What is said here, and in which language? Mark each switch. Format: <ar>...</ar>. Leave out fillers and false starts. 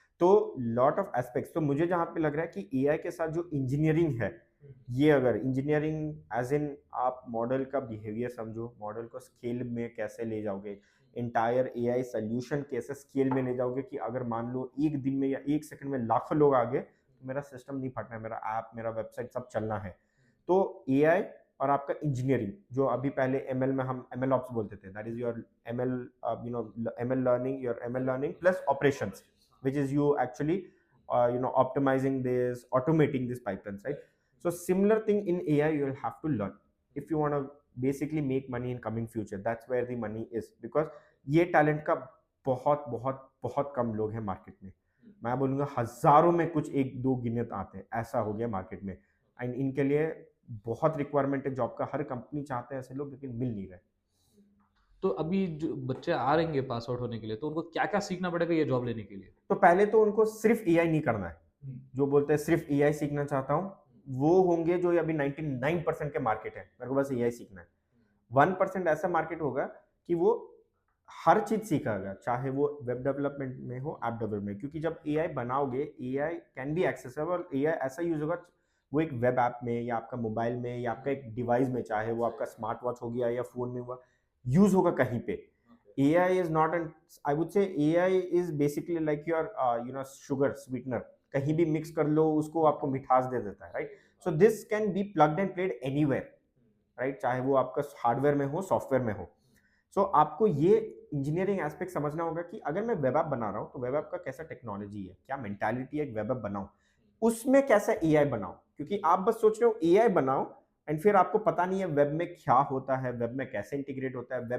<hi>तो lot of aspects, तो मुझे जहाँ पे लग रहा है कि एआई के साथ जो इंजीनियरिंग है, ये अगर इंजीनियरिंग एज इन आप मॉडल का बिहेवियर समझो, मॉडल को स्केल में कैसे ले जाओगे, इंटायर एआई सोल्यूशन कैसे स्केल में ले जाओगे कि अगर मान लो एक दिन में या एक सेकंड में लाखों लोग आ गए, तो मेरा सिस्टम नहीं फटना है, मेरा ऐप, मेरा वेबसाइट सब चलना है। तो एआई और आपका इंजीनियरिंग, जो अभी पहले एमएल में हम एमएल ऑप्स बोलते थे,</hi> <en>That is your ML, you know ML learning, your ML learning plus operations, which is you actually optimizing this, automating this pipelines, right? So similar thing in AI you will have to learn if you want to basically make money in coming future. That's where the money is, because</en> <hi>ये talent का बहुत बहुत बहुत कम लोग हैं market में। मैं बोलूँगा हजारों में कुछ एक दो गिनत आते हैं, ऐसा हो गया मार्केट में, एंड इनके लिए बहुत रिक्वायरमेंट है जॉब का, हर कंपनी चाहते हैं ऐसे लोग, लेकिन मिल नहीं रहे। तो अभी जो बच्चे आ रहेंगे पास आउट होने के लिए, तो उनको क्या-क्या सीखना पड़ेगा ये जॉब लेने के लिए? तो पहले तो उनको सिर्फ एआई नहीं करना है, जो बोलते हैं सिर्फ एआई सीखना चाहता हूँ, वो होंगे जो अभी 99% के मार्केट है, मेरे को बस एआई सीखना है। 1% ऐसा मार्केट होगा कि वो हर चीज सीखेगा, चाहे वो वेब डेवलपमेंट में हो, ऐप डेवलपमेंट, क्योंकि जब एआई बनाओगे,</hi> <en>AI can be accessible,</en> <hi>AI ऐसा यूज होगा, वो एक वेब ऐप में या आपका मोबाइल में या आपका एक डिवाइस में, चाहे वो आपका स्मार्ट वॉच हो गया या फोन में हुआ, यूज होगा कहीं पे।</hi> <en>AI is not an, I would say AI is basically like your sugar sweetener,</en> <hi>कहीं भी मिक्स कर लो उसको, आपको मिठास दे देता है,</hi> <en>Right? So this can be plugged and played anywhere, right?</en> <hi>चाहे वो आपका हार्डवेयर में हो,</hi> <en>Software में हो।</en> <hi>सो आपको ये इंजीनियरिंग एस्पेक्ट समझना होगा कि अगर मैं वेब ऐप बना रहा हूँ, तो वेब ऐप का कैसा टेक्नोलॉजी है, क्या मेंटालिटी है, एक वेब ऐप बनाऊं, उसमें कैसा एआई बनाऊं, क्योंकि आप बस सोच रहे हो एआई बनाओ एंड फिर आपको पता नहीं है वेब में क्या होता है, वेब में कैसे इंटीग्रेट होता है।</hi>